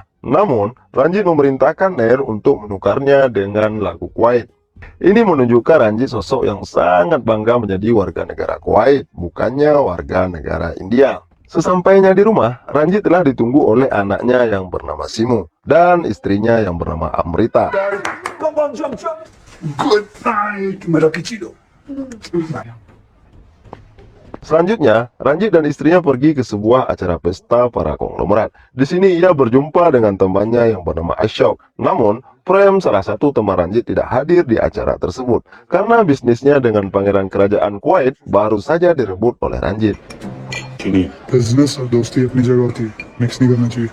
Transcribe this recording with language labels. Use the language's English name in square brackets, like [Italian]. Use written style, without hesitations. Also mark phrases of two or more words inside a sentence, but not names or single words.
[Indonesian] Namun, Ranjit memerintahkan Nair untuk menukarnya dengan lagu Kuwait. Ini menunjukkan Ranjit sosok yang sangat bangga menjadi warga negara Kuwait, bukannya warga negara India. Sesampainya di rumah, Ranjit telah ditunggu oleh anaknya yang bernama Simu dan istrinya yang bernama Amrita. [English] Good night, Merakichido. [Indonesian] Selanjutnya, Ranjit dan istrinya pergi ke sebuah acara pesta para konglomerat. Di sini ia berjumpa dengan temannya yang bernama Ashok. Namun, Prem, salah satu teman Ranjit, tidak hadir di acara tersebut karena bisnisnya dengan pangeran kerajaan Kuwait baru saja direbut oleh Ranjit. [Hindi] बिजनेस और दोस्ती अपनी जगह होती है, मिक्स नहीं करना चाहिए.